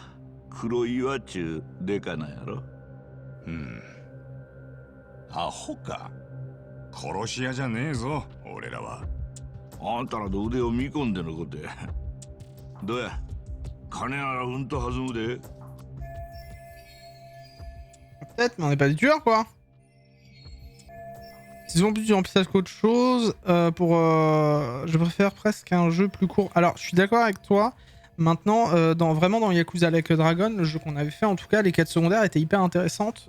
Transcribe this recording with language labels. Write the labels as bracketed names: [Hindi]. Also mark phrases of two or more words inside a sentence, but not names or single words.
[Japanese] 黒岩っちゅうデカなんやろ。アホか。殺し屋じゃねえぞ、俺らは。あんたらの腕を見込んでのことや。どうや、金ならうんと弾むで。 [French] Peut-être, mais on n'est pas des tueurs quoi. Ils ont plus du remplissage qu'autre chose. Je préfère presque un jeu plus court. Alors, je suis d'accord avec toi. Maintenant, vraiment dans Yakuza Like a Dragon, le jeu qu'on avait fait, en tout cas, les quêtes secondaires étaient hyper intéressantes.